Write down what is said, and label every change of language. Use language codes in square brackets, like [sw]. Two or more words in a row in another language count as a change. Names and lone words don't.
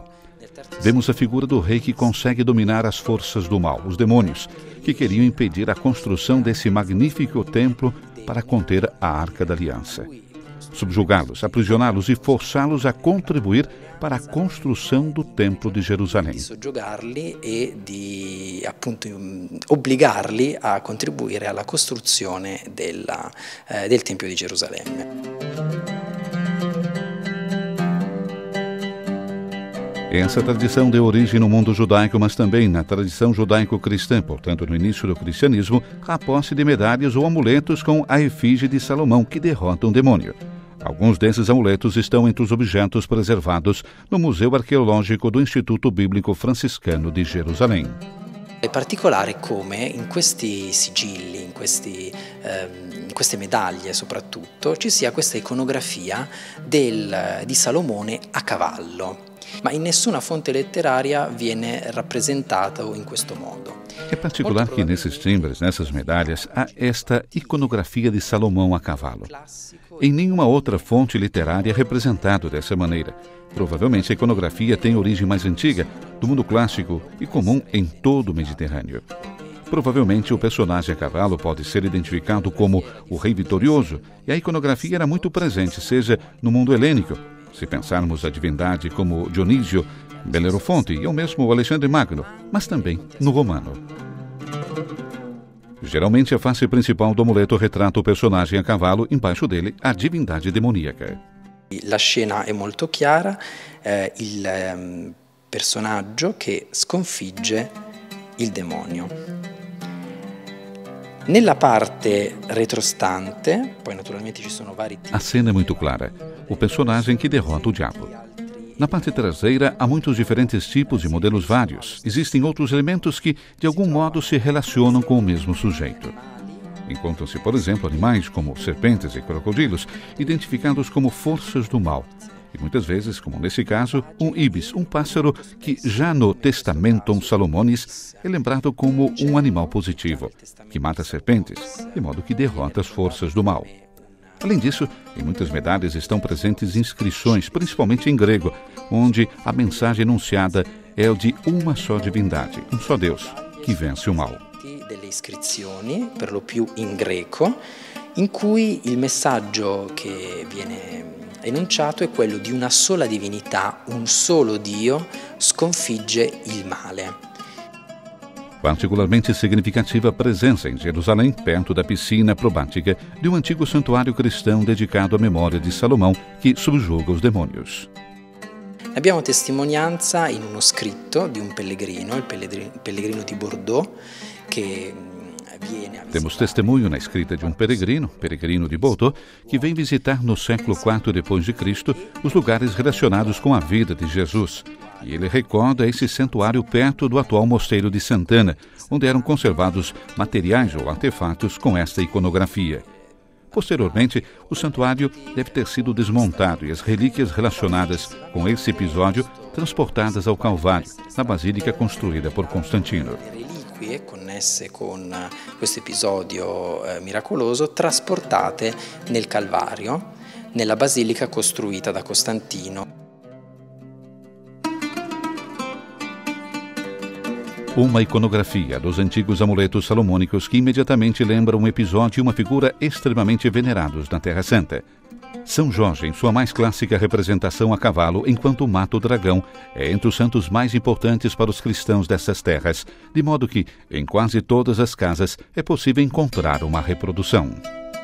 [pt] Vemos a figura do rei que consegue dominar as forças do mal, os demônios, que queriam impedir a construção desse magnífico templo para conter a Arca da Aliança. Subjugá-los, aprisioná-los e forçá-los a contribuir para a construção do Templo de Jerusalém. [it] Soggiogarli e di appunto obbligarli a contribuire alla costruzione del Tempio di Gerusalemme. [pt] Essa tradição deu origem no mundo judaico, mas também na tradição judaico-cristã, portanto, no início do cristianismo, a posse de medalhas ou amuletos com a efígie de Salomão, que derrota um demônio. Alguns desses amuletos estão entre os objetos preservados no Museu Arqueológico do Instituto Bíblico Franciscano de Jerusalém. [it] È particolare come in questi sigilli, in queste medaglie soprattutto, ci sia questa iconografia di Salomone a cavallo. Ma in nessuna fonte letteraria viene rappresentato in questo modo. [pt] É particular que nesses timbres, nessas medalhas, há esta iconografia de Salomão a cavalo. Em nenhuma outra fonte literária é representado dessa maneira. Provavelmente a iconografia tem origem mais antiga, do mundo clássico e comum em todo o Mediterrâneo. Provavelmente o personagem a cavalo pode ser identificado como o rei vitorioso, e a iconografia era muito presente, seja no mundo helênico, se pensarmos a divindade como Dionísio, Belerofonte e ou mesmo Alexandre Magno, mas também no romano. Geralmente a face principal do amuleto retrata o personagem a cavalo, embaixo dele a divindade demoníaca. [it] La scena è molto chiara, il personaggio che sconfigge il demonio. Nella parte retrostante, poi naturalmente ci sono vari tipi. [pt] A cena é muito clara, o personagem que derrota o diabo. Na parte traseira há muitos diferentes tipos e modelos vários. Existem outros elementos que, de algum modo, se relacionam com o mesmo sujeito. Encontram-se, por exemplo, animais como serpentes e crocodilos, identificados como forças do mal. e muitas vezes, como nesse caso, um ibis, um pássaro que já no Testamentum Salomonis é lembrado como um animal positivo, que mata serpentes, de modo que derrota as forças do mal. Além disso, em muitas medalhas estão presentes inscrições, principalmente em grego, onde a mensagem enunciada é o de uma só divindade, um só Deus, que vence o mal. [it] Delle iscrizioni, per lo più in greco, in cui il messaggio che viene enunciato è quello di una sola divinità, un solo Dio sconfigge il male. [pt] Particularmente significativa a presença em Jerusalém, perto da piscina probática, de um antigo santuário cristão dedicado à memória de Salomão, que subjuga os demônios. [it] Abbiamo testimonianza in uno scritto di un pellegrino, il pellegrino di Bordeaux, che viene a visitare. [pt] Temos testemunho na escrita de um peregrino de Bordeaux, que vem visitar no século IV d.C. os lugares relacionados com a vida de Jesus. E ele recorda esse santuário perto do atual mosteiro de Santana, onde eram conservados materiais ou artefatos com esta iconografia. Posteriormente, o santuário deve ter sido desmontado e as relíquias relacionadas com esse episódio transportadas ao Calvário, na basílica construída por Constantino. [it] Le reliquie connesse con questo episodio miracoloso trasportate nel Calvario, nella basilica costruita da Costantino. [pt] Uma iconografia dos antigos amuletos salomônicos que imediatamente lembra um episódio e uma figura extremamente venerados na Terra Santa. São Jorge, em sua mais clássica representação a cavalo, enquanto mata o dragão, é entre os santos mais importantes para os cristãos dessas terras, de modo que, em quase todas as casas, é possível encontrar uma reprodução.